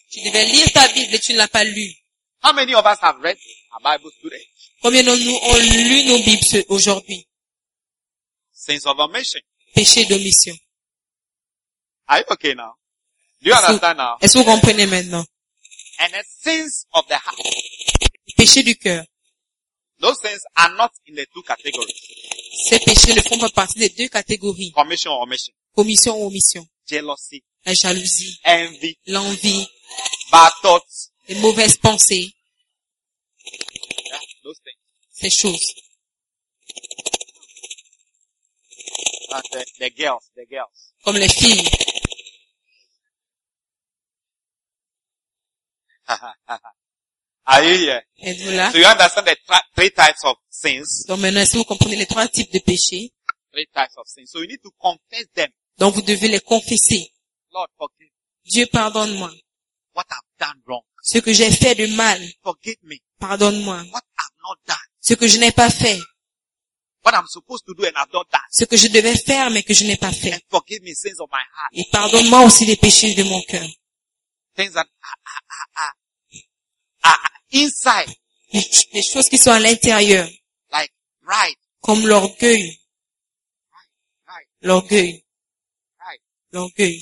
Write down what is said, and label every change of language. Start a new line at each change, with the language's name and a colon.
French: Tu devais lire ta Bible et tu ne l'as pas lu.
English: How many of us have read our Bibles today?
French: Combien de nous ont lu nos Bibles aujourd'hui?
English: Sins of omission.
French: Péché d'omission.
English: Are you okay now? Do you understand now?
French: Est-ce que vous comprenez maintenant?
English: And it's sins of the heart.
French: Péché du cœur.
English: Those sins are not in the two categories.
French: Ces péchés ne font pas partie des deux catégories.
English: Commission or omission.
French: Commission ou omission.
English: Jealousy.
French: La jalousie.
English: Envy.
French: L'envie.
English: Bad thoughts.
French: Les mauvaises pensées.
English: Yeah, those things.
French: Ces choses.
English: The girls.
French: Comme les filles.
English: Are you here?
French: Êtes-vous là?
English: So you understand the three types of sins.
French: Donc maintenant, est-ce que vous comprenez les trois types de péchés?
English: Three types of sins. So you need to confess them.
French: Donc vous devez les confesser.
English: Lord, forgive.
French: Dieu, pardonne-moi.
English: What I've done wrong.
French: Ce que j'ai fait de mal.
English: Forgive me.
French: Pardonne-moi.
English: What I've not done.
French: Ce que je n'ai pas fait.
English: What I'm supposed to do and I've not done.
French: Ce que je devais faire mais que je n'ai pas fait.
English: And forgive me sins of my heart.
French: Et pardonne-moi aussi les péchés de mon cœur.
English: Things that are inside.
French: Les choses qui sont à l'intérieur.
English: Like pride.
French: Comme l'orgueil. L'orgueil. L'orgueil.